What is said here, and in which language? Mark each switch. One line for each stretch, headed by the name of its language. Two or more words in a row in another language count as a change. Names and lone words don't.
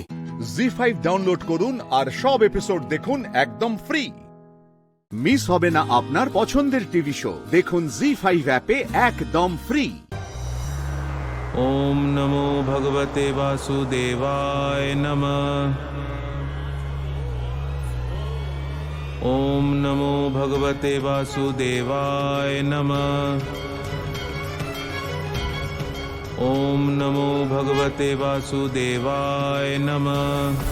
Bangla: জি5 ডাউনলোড করুন আর সব এপিসোড দেখুন একদম ফ্রি। মিস হবে না আপনার পছন্দের
English: TV show.
Bangla: দেখুন জি5 অ্যাপে একদম ফ্রি।
Sanskrit: ওম নমো ভগবতে বাসুদেবায় নমঃ। ওম নমো ভগবতে বাসুদেবায় নমঃ। ওম নমো ভগবতে বাসুদেবায় নমঃ।